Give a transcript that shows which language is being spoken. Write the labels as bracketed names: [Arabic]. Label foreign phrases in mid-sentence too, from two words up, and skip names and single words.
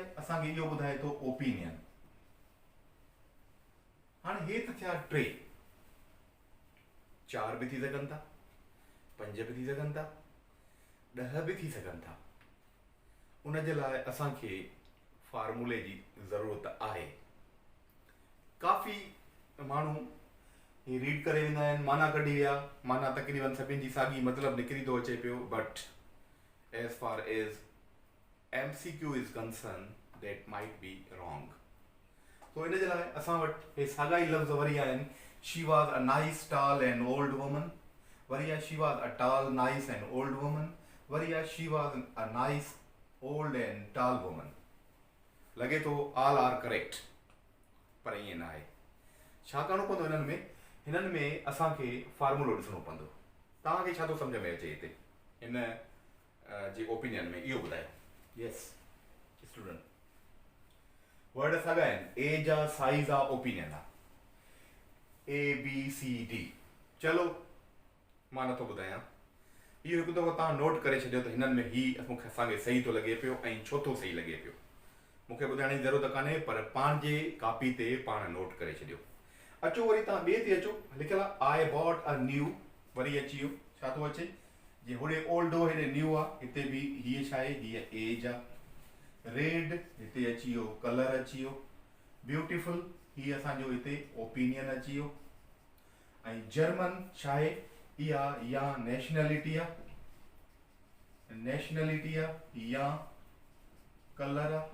[Sindhi] असांखे इहो ॿुधाए थो ओपिनियन। हाणे हे त थिया 3, 4 भी थी सघनि था, 5 भी थी सघनि था, 10 भी थी सघनि था। उन जे लाइ असांखे फार्मूले जी ज़रूरत आहे। काफ़ी माण्हू ही रीड करे वेंदा आहिनि, माना कढी विया, माना तक़रीबन सभिनि जी साॻी मतिलबु निकिरी थो अचे पियो, [English] but as far as MCQ is concerned, that might be wrong. [Sindhi] तो इन जे लाइ असां वटि हे साॻा ई लफ़्ज़ वरी आहिनि। [English] She was a nice, tall and old woman. [Sindhi] वरी आहे [English] she was a tall, nice and old woman. [Sindhi] वरी आहे [English] she was a nice, old and tall woman. [Sindhi] लॻे थो [English] all are correct, [Sindhi] पर ईअं न आहे। छा करिणो पवंदो हिननि में? हिननि में असांखे फार्मूलो ॾिसणो पवंदो। तव्हांखे छा थो सम्झ में अचे हिते हिन जे ओपिनियन में, इहो ॿुधायो। [English] yes student, [Sindhi] वर्ड साॻा आहिनि। एज आहे, साइज़ आहे, ओपिनियन आहे। ABCD। चलो मां नथो ॿुधायां, इहो हिकु दफ़ो तव्हां नोट करे छॾियो त हिननि में ही मूंखे असांखे सही थो लॻे पियो ऐं छो थो सही लॻे पियो। मूंखे ॿुधाइण जी ज़रूरत कान्हे, पर पंहिंजे कापी ते पाण नोट करे छॾियो। अचो वरी तव्हां ॿिए ते अचो, लिखियलु आहे [English] I bought a new, [Sindhi] वरी अची वियो छा थो अचे, जीअं होॾे ओल्ड हो हेॾे न्यू आहे, हिते बि हीअ छा आहे, हीअ एज आहे। रेड हिते अची वियो, कलर अची वियो। ब्यूटीफुल हीअ असांजो हिते ओपिनियन अची वियो। ऐं जर्मन छा आहे, इहा या नेशनलिटी आहे, या कलर आहे।